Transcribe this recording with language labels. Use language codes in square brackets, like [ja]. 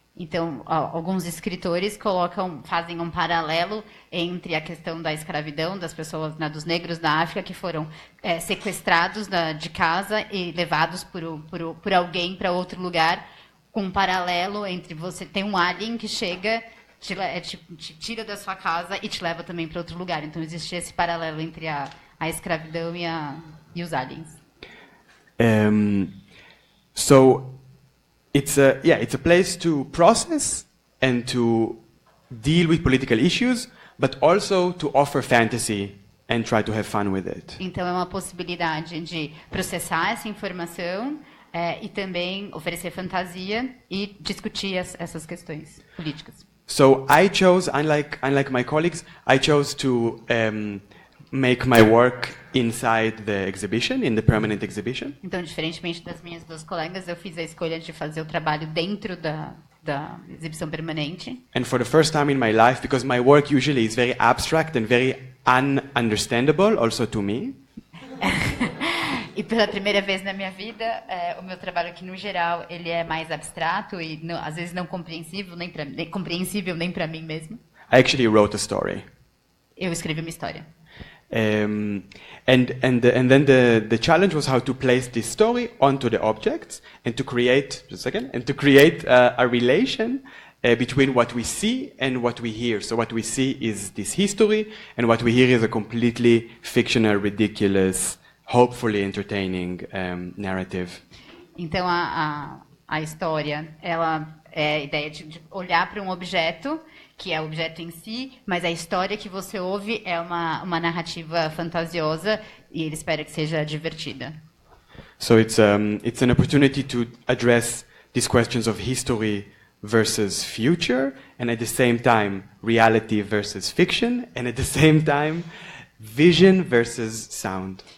[pt] Então, alguns escritores fazem um paralelo entre a questão da escravidão das pessoas, né, dos negros da África que foram sequestrados de casa e levados por alguém para outro lugar, com um paralelo entre você tem um alien que chega, te tira da sua casa e te leva também para outro lugar. Então existe esse paralelo entre a escravidão e os aliens. [en] So it's a place to process and to deal with political issues, but also to offer fantasy and try to have fun with it. [pt] Então é uma possibilidade de processar essa informação e também oferecer fantasia e discutir essas questões políticas. [en] So I chose, unlike my colleagues, I chose to make my work inside the exhibition, in the permanent exhibition. [pt] Então, diferentemente das minhas duas colegas, eu fiz a escolha de fazer o trabalho dentro da exibição permanente. [en] And for the first time in my life, because my work usually is very abstract and very ununderstandable, also to me. [pt] E pela primeira vez na minha vida, o meu trabalho aqui no geral, ele é mais abstrato e às vezes não compreensível nem para mim mesmo. [en] I actually wrote a story. [pt] Eu escrevi uma história. [en] And then the challenge was how to place this story onto the objects and to create a relation between what we see and what we hear. So what we see is this history, and what we hear is a completely fictional, ridiculous, hopefully entertaining narrative. [pt] Então a história, ela é a ideia de olhar para um objeto, que é o objeto em si, mas a história que você ouve é uma narrativa fantasiosa e ele espera que seja divertida. [en] So it's an opportunity to address these questions of history versus future, and at the same time reality versus fiction, and at the same time vision versus sound.